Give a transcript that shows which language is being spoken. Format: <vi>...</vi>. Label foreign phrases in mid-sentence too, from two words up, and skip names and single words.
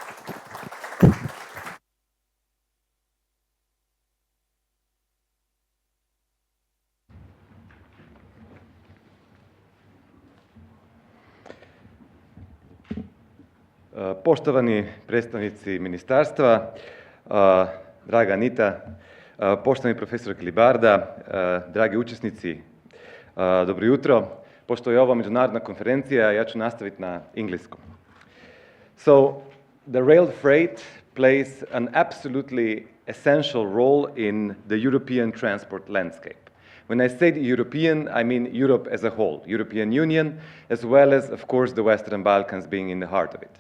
<sr>Poštovani predstavnici ministarstva, draga Anita, poštovani profesor Kilibarda, dragi učesnici, dobro jutro. Pošto je ovo međunarodna konferencija, ja ću nastaviti na engleskom.</sr> <en>So, the rail freight plays an absolutely essential role in the European transport landscape. When I say the European, I mean Europe as a whole, European Union, as well as, of course, the Western Balkans being in the heart of it.</en>